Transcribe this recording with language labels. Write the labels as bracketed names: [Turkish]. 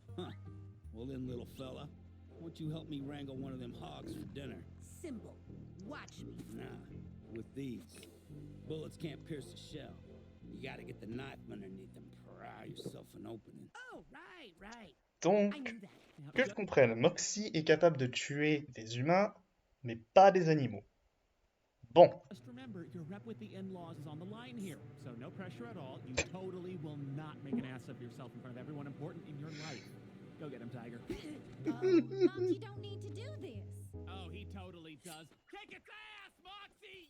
[English] Huh. Well then, little fella, why don't you help me wrangle one of them hogs for dinner? Simple. Watch me. Nah, with these. Bullets can't pierce the shell. You gotta get the knife underneath and pry yourself an opening. Oh, right. [French] Donc, [English] I knew that. [French] que je comprenne, Moxie est capable de tuer des humains, mais pas des animaux. Bon, [English] Just remember, your rep with the in-laws is on the line here, so no pressure at all. You totally will not make an ass of yourself in front of everyone important in your life. Go get him, Tiger. Moxie don't need to do this. Oh, he totally does. Kick its ass, Moxie!